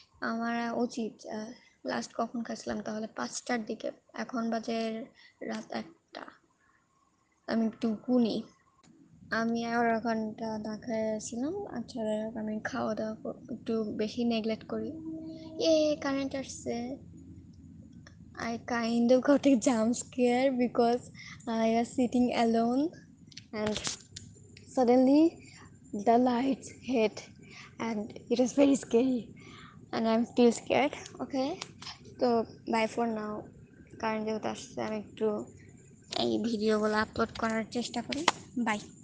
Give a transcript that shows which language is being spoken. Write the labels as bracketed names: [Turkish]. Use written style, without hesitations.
[Bangla] আমার উচিত লাস্ট কখন খাইছিলাম তাহলে 5টার দিকে, এখন বাজে রাত 1টা। আমি একটু গুনি, আমি 11 ঘন্টা না খাইছিলাম। আচ্ছা আমি খাওয়া দাওয়া একটু বেশি নেগলেক্ট করি। কারেন্ট আসছে। [English] I kind of got a jump scare because I was sitting alone and suddenly the lights hit and it was very scary and I'm still scared. Okay, so bye for now. [Bangla] Current যেহেতু আসছে আমি একটু এই ভিডিওগুলো upload করার চেষ্টা করি। By.